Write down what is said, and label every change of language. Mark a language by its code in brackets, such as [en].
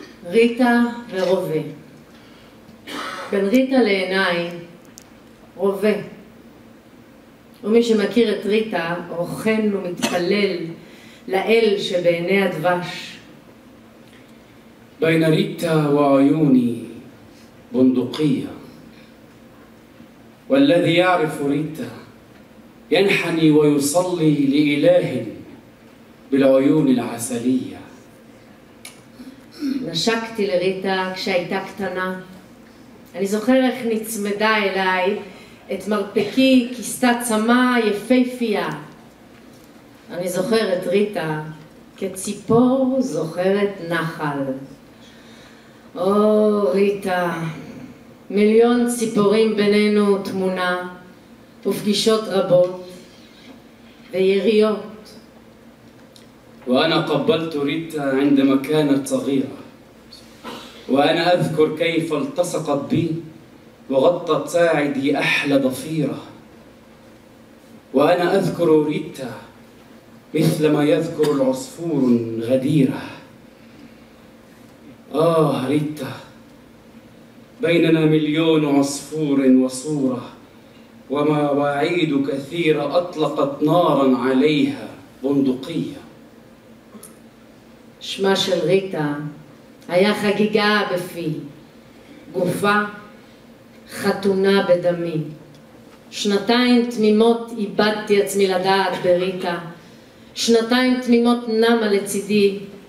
[he] ריטה ורובה. בין ריטה לעיניי, רובה. ומי שמכיר את ריטה, רוכן ומתפלל לאל שבעיני הדבש. [ar] بين ريتا وعيوني بندقية، والذي يعرف ريتا ينحني ويصلي لإله بالعيون العسلية. [he] נשקתי לריטה כשהייתה קטנה. אני זוכר איך נצמדה אליי את מרפקי כיסתה צמא יפהפייה. אני זוכרת ריטה כציפור זוכרת נחל. או ריטה, מיליון ציפורים בינינו תמונה ופגישות רבות ויריות. [ar] وأنا قبلت ريتا عندما كانت صغيرة، وأنا أذكر كيف التصقت بي وغطت ساعدي أحلى ضفيرة. وأنا أذكر ريتا مثلما يذكر العصفور غديرة. ريتا، بيننا مليون عصفور وصورة، ومواعيد كثيرة أطلقت نارا عليها بندقية. [he] שמה של ריטה היה חגיגה בפי, גופה חתונה בדמי. שנתיים תמימות איבדתי עצמי לדעת בריטה, שנתיים תמימות נמה לצידי.